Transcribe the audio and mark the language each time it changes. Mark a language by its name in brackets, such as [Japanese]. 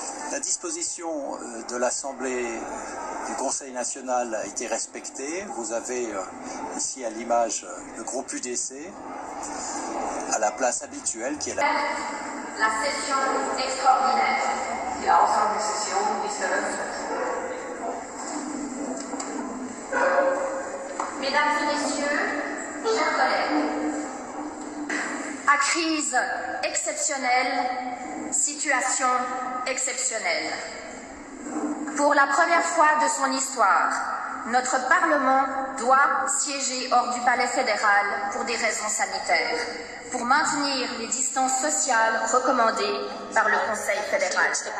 [French] La disposition de l'Assemblée du Conseil national a été respectée. Vous avez ici à l'image le groupe UDC à la place habituelle qui est la session extraordinaire. [German] Die Ausnahmesession ist eröffnet. [French] Mesdames et messieurs, chers collègues, à crise exceptionnelle, situation exceptionnelle. Pour la première fois de son histoire, notre Parlement doit siéger hors du palais fédéral pour des raisons sanitaires, pour maintenir les distances sociales recommandées par le Conseil fédéral.